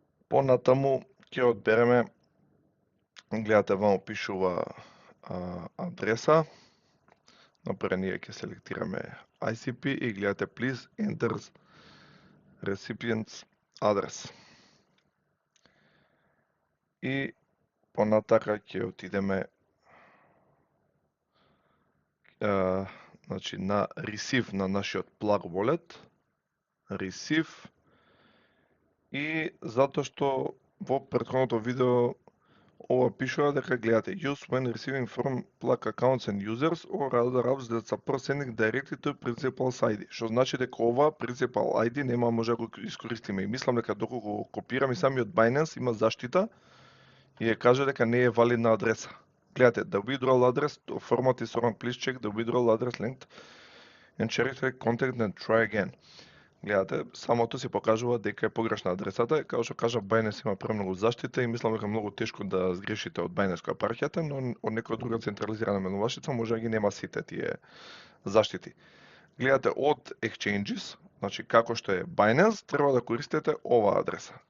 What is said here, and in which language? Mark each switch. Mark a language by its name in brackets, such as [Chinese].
[Macedonian] Понатаму ќе одбереме, гледате ваму пишува адреса. Напред ние ќе селектираме ICP и гледате [English] please enter recipient's address. [Macedonian] И понатака ќе отидеме значи на receive на нашиот plug wallet, receive, и затоа што во претходното видео ова пишува дека гледате [English] use when receiving from plug accounts and users or other apps that support sending directly to principal's ID. [Macedonian] Што значи дека ова principal ID нема може да го искористиме. И мислам дека доколку го копирам и самиот Binance има заштита и ја каже дека не е валидна адреса. Гледате, [English] the withdrawal address format is wrong, please check the withdrawal address linked and check the contact and try again. [Macedonian] Гледате, самото си покажува дека е погрешна адресата, како што кажа Binance има премногу заштита и мислам дека многу тешко да сгрешите од Binance која праќате, но од некоја друга централизирана менувачница може да ги нема сите тие заштити. Гледате од exchanges, значи како што е Binance, треба да користите оваа адреса.